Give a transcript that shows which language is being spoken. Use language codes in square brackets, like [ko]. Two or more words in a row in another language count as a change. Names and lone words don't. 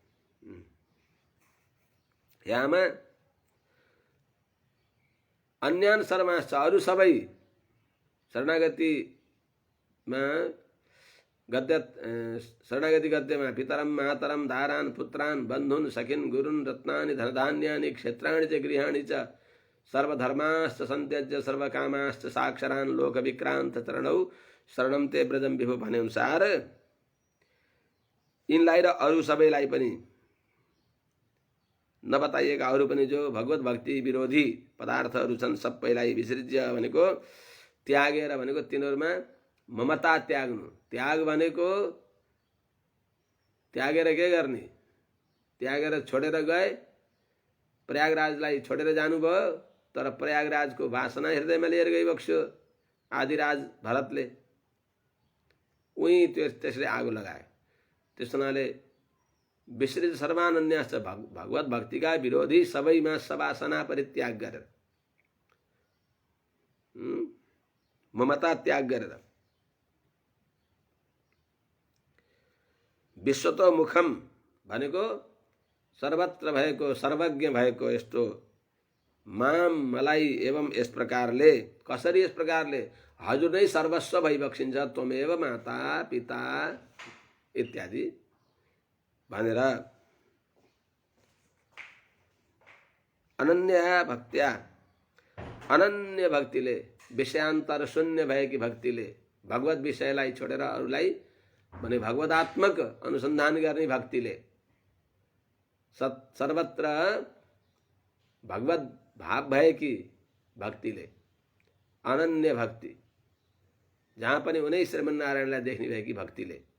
[sa] यामा अन्यान शर्माश्च, [ne] अरू सबै शरणागतिमा गद्य शरणागति गद्यमा [sa] पितरम मातरम दारान पुत्रान बन्धुन सखिन गुरुन रत्नानि धनधान्यानि क्षेत्राणि च गृहाणि च सर्वधर्माश्च संत्यज्य सर्वकामाश्च साक्षरान लोक विक्रांत चरणौ शरणम ते ब्रजम विभु [ne] भने अनुसार यिनलाई र अरू सबैलाई पनि नबताइएका अरू पनि जो भगवत भक्ति विरोधी पदार्थहरू छन् सबैलाई विसृज्य भनेको त्यागेर भनेको तिनीहरूमा ममता त्याग्नु। त्याग भनेको त्यागेर के गर्ने, त्यागेर छोडेर गए, प्रयागराजलाई छोडेर जानुभयो, तर प्रयागराजको वासना हृदयमा लिएर गइबक्स्यो आदिराज भरतले, उही त्यसले आगो लगायो। त्यस हुनाले [sa] विसृज्य सर्वान अन्याश्च, [ne] भगवत भक्तिका विरोधी सबैमा सवासना परित्याग गरेर ममता त्याग गरेर विश्वतोमुखम भनेको सर्वत्र भएको सर्वज्ञ भएको यस्तो माम मलाई एवं यस प्रकारले कसरी यस प्रकारले हजुर नै सर्वस्व भइबक्सिन्छ [sa] त्वमेव माता पिता [ne] इत्यादि भनेर [sa] अनन्य भक्त्या [ne] अनन्य भक्तिले विषयान्तर शून्य भएकी भक्तिले भगवत विषयलाई छोडेर अरूलाई भने भगवदात्मक अनुसन्धान गर्ने भक्तिले सर्वत्र भगवत भाव भएकी भक्तिले अनन्य भक्ति जहाँ पनि उनै श्रीमन्नारायणलाई देख्ने भएकी भक्तिले